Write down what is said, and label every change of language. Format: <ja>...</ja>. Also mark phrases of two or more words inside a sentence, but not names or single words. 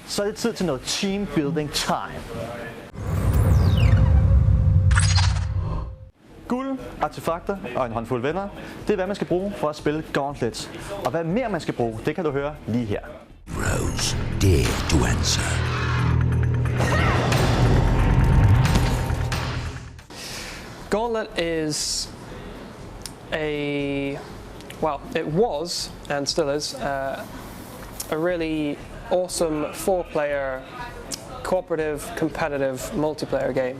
<da>så er det tid til noget</da> <en>team building time.</en> <da>Guld, artefakter og en håndfuld venner, det er hvad man skal bruge for at spille Gauntlet. Og hvad mere man skal bruge, det kan du høre lige her.</da> <en>Rose, dare to answer. Gauntlet is it was and still is a really awesome 4-player cooperative competitive multiplayer game.</en>